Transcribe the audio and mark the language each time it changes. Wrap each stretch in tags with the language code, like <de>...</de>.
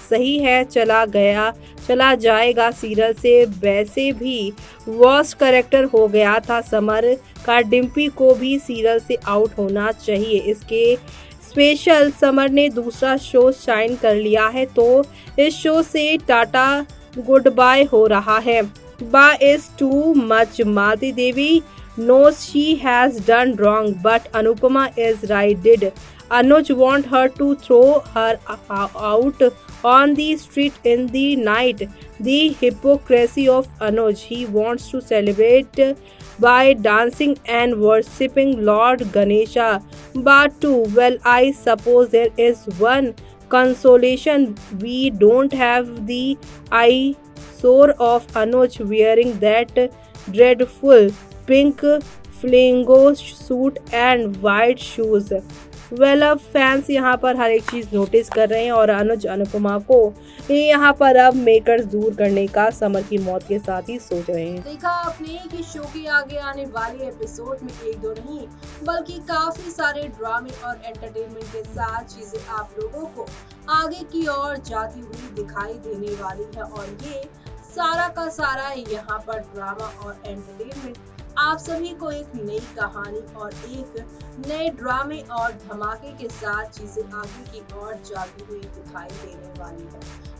<hi>सही है, चला जाएगा सीरियल से, वैसे भी वर्स्ट कैरेक्टर हो गया था समर का। डिम्पी को भी सीरियल से आउट होना चाहिए। इसके स्पेशल समर ने दूसरा शो साइन कर लिया है, तो इस शो से टाटा गुड बाय हो रहा है।</hi> <en>Baa is too much. Malti Devi knows she has done wrong, but Anupama is right. Did Anuj want her to throw her out on the street in the night? The hypocrisy of Anuj. He wants to celebrate by dancing and worshipping Lord Ganesha. But too, well, I suppose there is one consolation. We don't have the eyesore of Anuj wearing that dreadful pink flamingo suit and white shoes.</en> <hi>अब fans यहाँ पर हर एक चीज notice कर रहे हैं और अनुज अनुपमा को यहाँ पर अब मेकर्स दूर करने का समर की मौत के साथ ही सोच रहे हैं। देखा आपने कि शो के आगे आने वाले एपिसोड में एक दो नहीं बल्कि काफी सारे ड्रामे और एंटरटेनमेंट के साथ चीजें आप लोगों को आगे की ओर जाती हुई दिखाई देने वाली है, और ये सारा का सारा यहाँ पर ड्रामा और एंटरटेनमेंट आप सभी को एक नई कहानी और एक नए ड्रामे और धमाके के साथ चीजें आगे की ओर जाती हुई दिखाई देने वाली है।</hi>